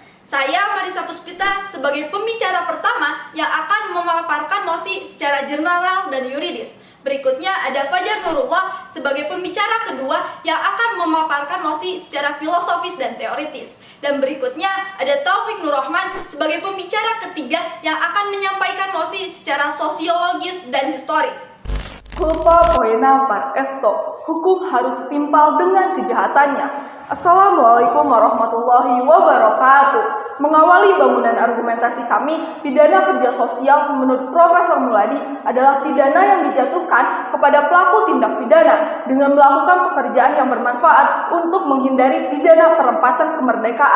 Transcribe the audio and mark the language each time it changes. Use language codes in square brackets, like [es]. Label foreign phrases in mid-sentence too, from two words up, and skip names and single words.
[id] Saya Marisa Puspita sebagai pembicara pertama yang akan memaparkan mosi secara general dan yuridis. Berikutnya ada Fajar Nurullah sebagai pembicara kedua yang akan memaparkan mosi secara filosofis dan teoritis. Dan berikutnya ada Taufik Nurrahman sebagai pembicara ketiga yang akan menyampaikan mosi secara sosiologis dan historis. [la] Culpa poena par esto, [id] hukum harus timpal dengan kejahatannya. [ar] السلام عليكم ورحمة الله وبركاته. [id] Mengawali bangunan argumentasi kami, pidana kerja sosial menurut Profesor Muladi adalah pidana yang dijatuhkan kepada pelaku tindak pidana dengan melakukan pekerjaan yang bermanfaat untuk menghindari pidana perampasan kemerdekaan.